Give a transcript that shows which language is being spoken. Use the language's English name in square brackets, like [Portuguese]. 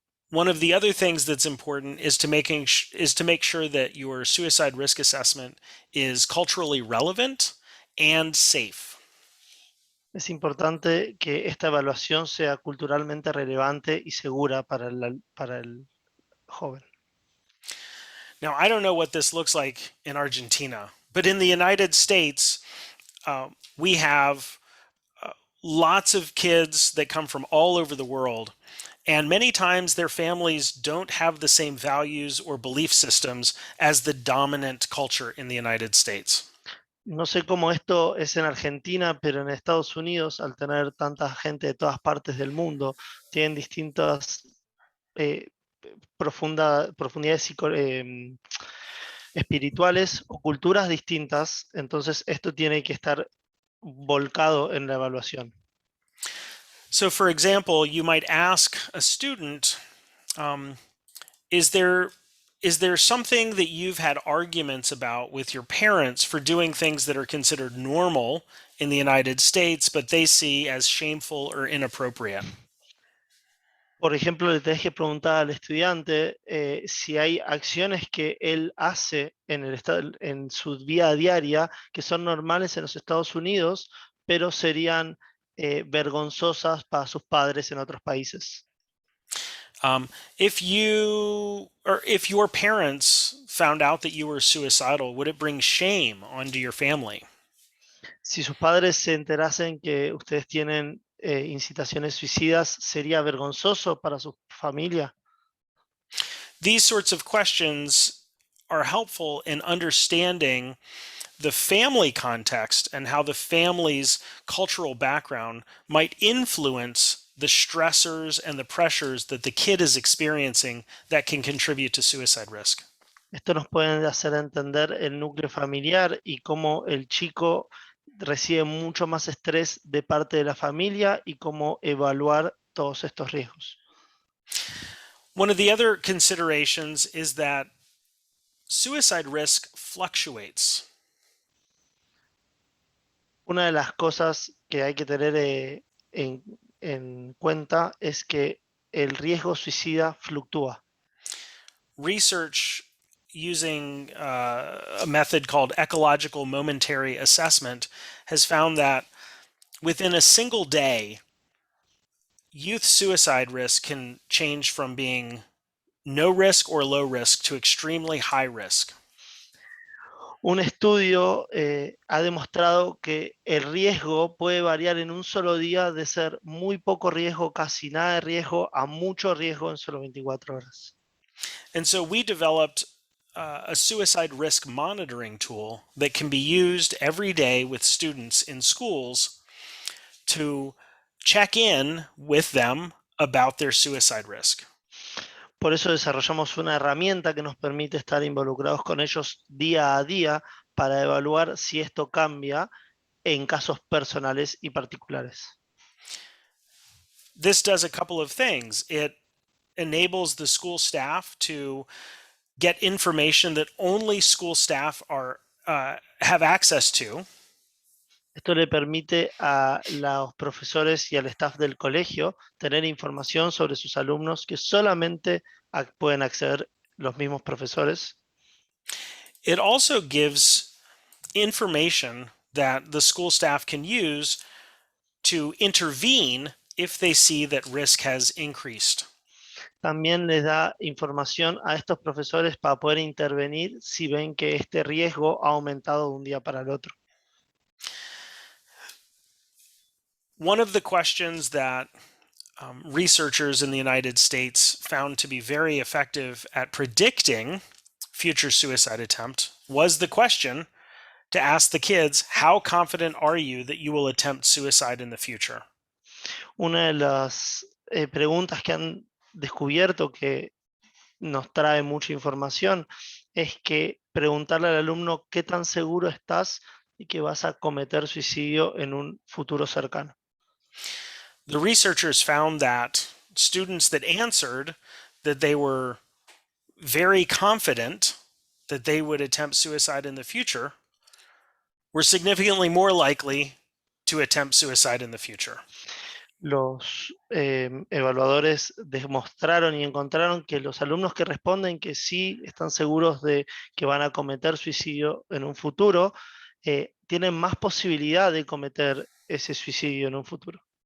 [English] One of the other things that's important is to make sure that your suicide risk assessment is culturally relevant and safe. [Spanish] Es importante que esta evaluación sea culturalmente relevante y segura para el joven. [English] Now, I don't know what this looks like in Argentina, but in the United States, we have lots of kids that come from all over the world. And many times their families don't have the same values or belief systems as the dominant culture in the United States. [Spanish] No sé cómo esto es en Argentina, pero en Estados Unidos, al tener tanta gente de todas partes del mundo, tienen distintas profundidades espirituales o culturas distintas. Entonces esto tiene que estar volcado en la evaluación. [English] So, for example, you might ask a student, is there something that you've had arguments about with your parents for doing things that are considered normal in the United States, but they see as shameful or inappropriate? [Spanish] Por ejemplo, le tenés que preguntar al estudiante si hay acciones que él hace en su vida diaria que son normales en los Estados Unidos, pero serían vergonzosas para sus padres en otros países. [English] If your parents found out that you were suicidal, would it bring shame onto your family? [Spanish] Si sus padres se enterasen que ustedes tienen incitaciones suicidas, ¿sería vergonzoso para su familia? [English] These sorts of questions are helpful in understanding the family context and how the family's cultural background might influence the stressors and the pressures that the kid is experiencing that can contribute to suicide risk. [Spanish] Esto nos puede hacer entender el núcleo familiar y cómo el chico recibe mucho más estrés de parte de la familia y cómo evaluar todos estos riesgos. [English] One of the other considerations is that suicide risk fluctuates. [Spanish] Una de las cosas que hay que tener en cuenta es que el riesgo suicida fluctúa. [English] Research using a method called ecological momentary assessment has found that within a single day, youth suicide risk can change from being no risk or low risk to extremely high risk. [Spanish] Un estudio ha demostrado que el riesgo puede variar en un solo día de ser muy poco riesgo, casi nada de riesgo, a mucho riesgo en solo 24 horas. [English] And so we developed a suicide risk monitoring tool that can be used every day with students in schools to check in with them about their suicide risk. [Spanish] Por eso desarrollamos una herramienta que nos permite estar involucrados con ellos día a día para evaluar si esto cambia en casos personales y particulares. [English] This does a couple of things. It enables the school staff to get information that only school staff have access to. [Spanish] Esto le permite a los profesores y al staff del colegio tener información sobre sus alumnos que solamente pueden acceder los mismos profesores. [English] It also gives information that the school staff can use to intervene if they see that risk has increased. [Spanish] También les da información a estos profesores para poder intervenir si ven que este riesgo ha aumentado de un día para el otro. [English] One of the questions that researchers in the United States found to be very effective at predicting future suicide attempt was the question to ask the kids, how confident are you that you will attempt suicide in the future? [Spanish] Una de las preguntas que han descubierto que nos trae mucha información es que preguntarle al alumno qué tan seguro estás y que vas a cometer suicidio en un futuro cercano. [English] The researchers found that students that answered that they were very confident that they would attempt suicide in the future were significantly more likely to attempt suicide in the future. [Spanish] Los evaluadores demostraron y encontraron que los alumnos que responden que sí están seguros de que van a cometer suicidio en un futuro, tienen más posibilidad de cometer ese suicidio en un futuro.